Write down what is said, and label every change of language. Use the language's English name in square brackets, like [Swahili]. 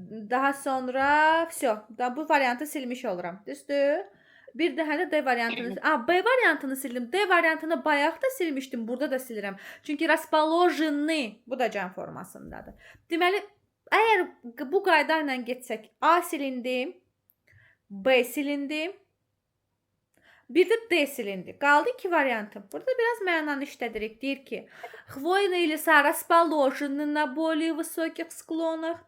[Azerbaijani] Daha sonra bu variantı silmiş oluram. Düzdür? Bir daha da D variantını, B variantını sildim. D variantını bayaq da silmişdim, burada da silirəm. Çünki расположены bu da cəm formasındadır. Deməli, əgər bu qayda ilə getsək, A silindi, B silindi, bir də D silindi. Qaldı iki variantım. Burada biraz mənanı işlədirik. Deyir ki, [Russian] хвойные леса расположены на более высоких склонах.